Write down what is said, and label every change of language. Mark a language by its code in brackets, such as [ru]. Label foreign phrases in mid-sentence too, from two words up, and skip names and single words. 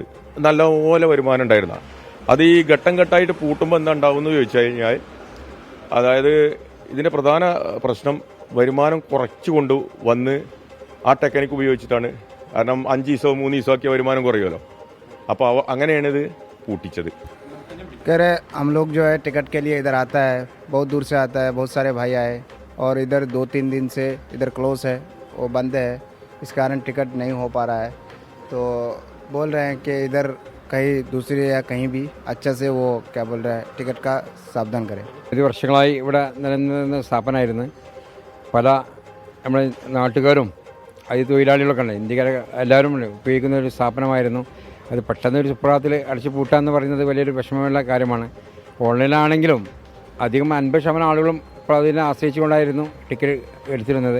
[ml] നല്ലപോലെ വരുമാനം ഉണ്ടായിരുന്ന അത് ഈ ഘട്ടം ഘട്ടമായിട്ട് പൂട്ടുമ്പോൾ എന്താ ഉണ്ടാവും എന്ന് ചോദിച്ചു കഴിഞ്ഞാൽ, അതായത് ഇതിൻ്റെ പ്രധാന പ്രശ്നം വരുമാനം കുറച്ചു കൊണ്ട് വന്ന് ആ ടെക്നിക്ക് ഉപയോഗിച്ചിട്ടാണ്. കാരണം 5 ദിവസവും 3 ദിവസമൊക്കെ വരുമാനം കുറയുമല്ലോ. അപ്പോൾ അങ്ങനെയാണ് ഇത് പൂട്ടിച്ചത്. [hi] कह रहे हम लोग जो है टिकट के लिए इधर आता है, बहुत दूर से आता है, बहुत सारे भाई आए और इधर 2-3 दिन से इधर क्लोज है, वो बंद है, इस कारण टिकट नहीं हो पा रहा है. तो बोल रहे हैं कि इधर कहीं दूसरी या कहीं भी अच्छा से वो क्या बोल रहा है टिकट का सावधान करें. [ml] ഇത് വർഷങ്ങളായി ഇവിടെ നിലനിന്ന സ്ഥാപനമായിരുന്നു. പല നമ്മുടെ നാട്ടുകാരും അത് തൊഴിലാളികളൊക്കെ ഉണ്ട്, ഇന്ത്യക്കാരെ എല്ലാവരും ഉപയോഗിക്കുന്ന ഒരു സ്ഥാപനമായിരുന്നു. അത് പെട്ടെന്ന് ഒരു സുപ്രഭാതത്തിൽ അടച്ചു പൂട്ടാന്ന് പറയുന്നത് വലിയൊരു വിഷമമുള്ള കാര്യമാണ്. ഓൺലൈനിലാണെങ്കിലും അധികം 50% ആളുകളും ഇപ്പോൾ അതിനെ ആശ്രയിച്ചുകൊണ്ടായിരുന്നു ടിക്കറ്റ് എടുത്തിരുന്നത്.